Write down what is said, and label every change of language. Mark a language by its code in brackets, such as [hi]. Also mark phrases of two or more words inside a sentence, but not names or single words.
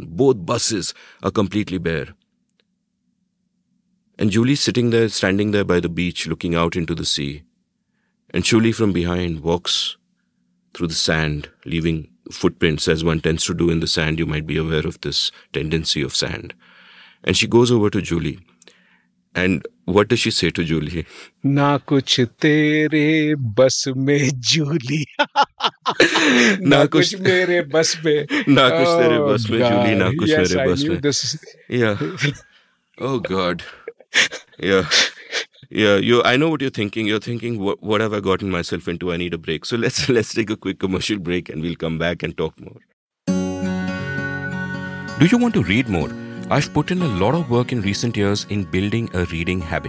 [en] Both buses are completely bare. And Julie's standing there by the beach, looking out into the sea. And Shuli from behind walks through the sand, leaving footprints as one tends to do in the sand. You might be aware of this tendency of sand. And she goes over to Julie. And what does she say to Julie? [hi] न कुछ तेरे बस में, Julie. न कुछ मेरे बस में. न कुछ तेरे बस में, Julie। न कुछ मेरे बस में. [en] This. Yeah. Oh God. Yeah. Yeah, I know what you're thinking. You're thinking, what have I gotten myself into? I need a break. So let's take a quick commercial break, and we'll come back and talk more. Do you want to read more? I've put in a lot of work in recent years in building a reading habit.